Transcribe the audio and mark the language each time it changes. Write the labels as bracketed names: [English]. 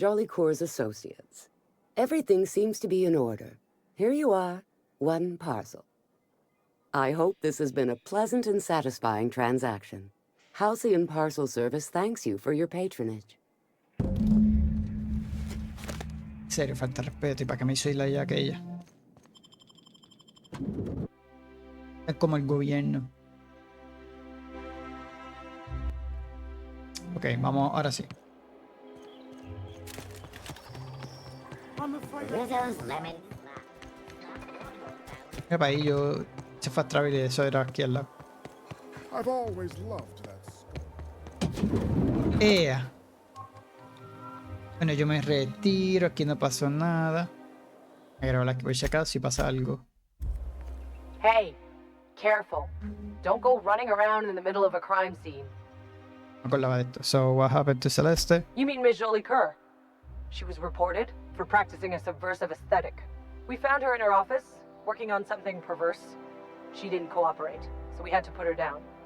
[English] Jolicoeur's associates. Everything seems to be in order. Here you are, one parcel. I hope this has been a pleasant and satisfying transaction. Halcyon Parcel Service thanks you for your patronage. [Spanish] En serio, falta respeto. ¿Y para qué me hizo ir allá aquella? Es como el gobierno. Ok, vamos, ahora sí. [English] I'm afraid Rizzo's lemon. [Spanish] Mira para ahí, yo se fue a Travel y eso era aquí al lado. [English] I've always loved that school. ¡Ea! [Spanish] Bueno, yo me retiro, aquí no pasó nada. Me grabo la que voy a checar si pasa algo. [English] Hey, careful. Don't go running around in the middle of a crime scene. [Spanish] Me acordaba de esto. [English] So, what happened to Celeste? You mean Ms. Jolicoeur? She was reported for practicing a subversive aesthetic. We found her in her office, working on something perverse. She didn't cooperate, so we had to put her down.